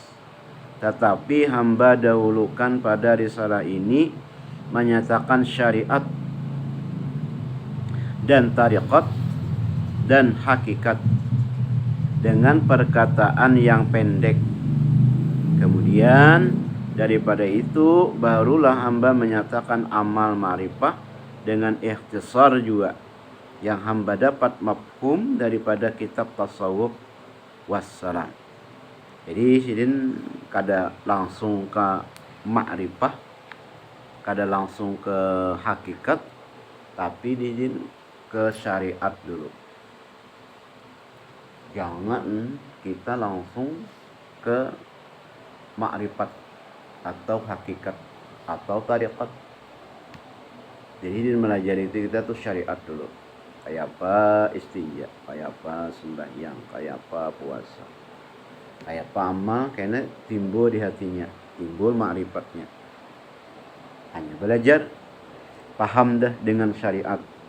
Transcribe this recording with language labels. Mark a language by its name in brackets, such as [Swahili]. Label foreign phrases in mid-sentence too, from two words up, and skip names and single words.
[Malay] Tetapi hamba dahulukan pada risalah ini menyatakan syariat dan tariqat dan hakikat dengan perkataan yang pendek. Kemudian daripada itu barulah hamba menyatakan amal ma'rifah dengan ikhtisar juga yang hamba dapat mafhum daripada kitab tasawuf wassalam. [Banjar] Jadi sidin kada langsung ke ma'rifah, kada langsung ke hakikat, tapi didin ke syariat dulu. [Indonesian] Jangan kita langsung ke ma'rifat atau hakikat atau tariqat. Jadi di belajar itu kita tuh syariat dulu. [Banjar] Kayak apa istinja, kayak apa sembahyang, kayak apa puasa, kayak apa amal, karena timbul di hatinya, timbul ma'rifatnya. [Indonesian] Hanya belajar, paham dah dengan syariat.